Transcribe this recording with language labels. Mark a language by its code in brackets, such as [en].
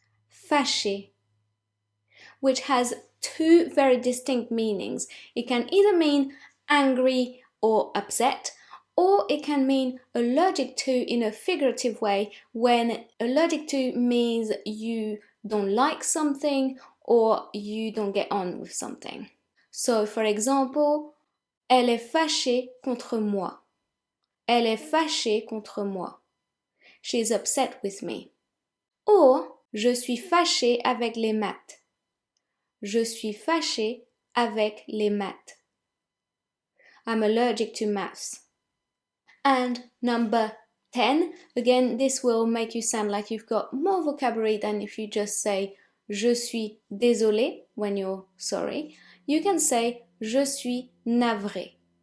[en] Fâché, which has two very distinct meanings. It can either mean angry or upset, or it can mean allergic to in a figurative way, when allergic to means you don't like something or you don't get on with something. So, for example, [fr] elle est fâchée contre moi. Elle est fâchée contre moi. [en] She is upset with me. [fr] Or, je suis fâchée avec les maths. Je suis fâchée avec les maths. [en] I'm allergic to maths. And number 10, again, this will make you sound like you've got more vocabulary than if you just say [fr] je suis désolé [en] when you're sorry. You can say [fr] je suis navré.